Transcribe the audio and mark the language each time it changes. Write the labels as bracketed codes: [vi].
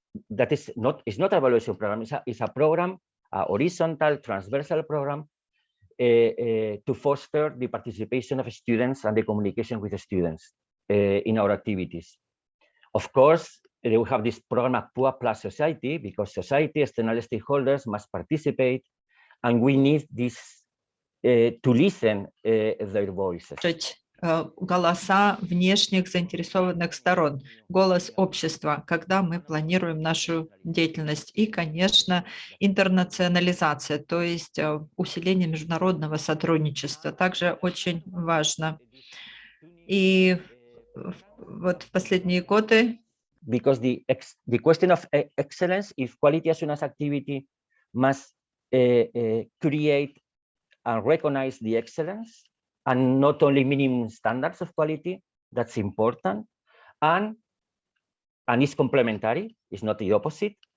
[en] That is not an evaluation program. It's a program, a horizontal, transversal program to foster the participation of students and the communication with the students in our activities. Of course, we have this program ACPUA Plus Society because society, external stakeholders must participate, and we need this to listen their voices. [ru] Голоса внешних заинтересованных сторон, голос общества, когда мы планируем нашу деятельность. И, конечно, интернационализация, то есть усиление международного сотрудничества, также очень важно. И вот в последние годы... [en] Because the question of excellence, if quality assurance activity must create and recognize the excellence, and not only minimum standards of quality, that's important, and it's complementary, it's not the opposite.